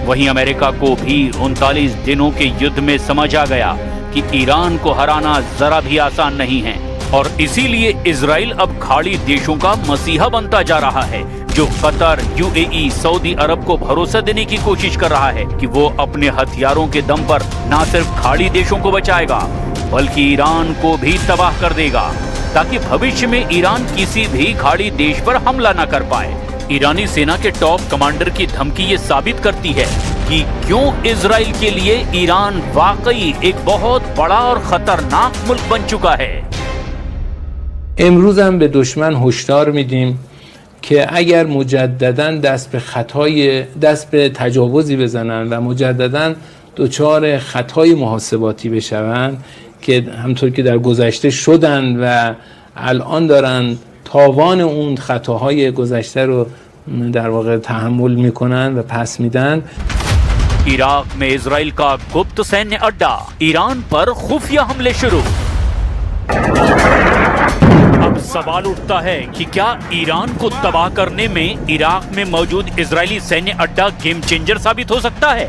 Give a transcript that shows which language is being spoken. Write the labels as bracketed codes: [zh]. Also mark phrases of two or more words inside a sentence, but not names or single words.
[hi] वहीं अमेरिका को भी 39 दिनों के युद्ध में समझ आ गया कि ईरान को हराना जरा भी आसान नहीं है, और इसीलिए इजराइल अब खाड़ी देशों का मसीहा बनता जा रहा है, जो कतर, यूएई, सऊदी अरब को भरोसा देने की कोशिश कर रहा है कि वो अपने हथियारों के दम पर न सिर्फ खाड़ी देशों को बचाएगा बल्कि ईरान को भी तबाह कर देगा, ताकि भविष्य में ईरान किसी भी खाड़ी देश पर हमला न कर पाए। ईरानी सेना के टॉप कमांडर की धमकी ये साबित करती है कि क्यों इजराइल के लिए ईरान वाकई एक बहुत बड़ा और खतरनाक मुल्क बन चुका है। [fa] امروز هم به دشمن هشدار میدیم که اگر مجددا دست به تجاوزی بزنن و مجددا دچار خطای محاسباتی بشون که همطور که در گذشته شدن و الان دارن تاوان اون خطاهای گذشته رو در واقع تحمل میکنن و پس میدن. [hi] इराक में इजराइल का गुप्त सैन्य अड्डा, ईरान पर खुफिया हमले शुरू। अब सवाल उठता है कि क्या ईरान को तबाह करने में इराक में मौजूद इजरायली सैन्य अड्डा [en] game changer [hi] साबित हो सकता है।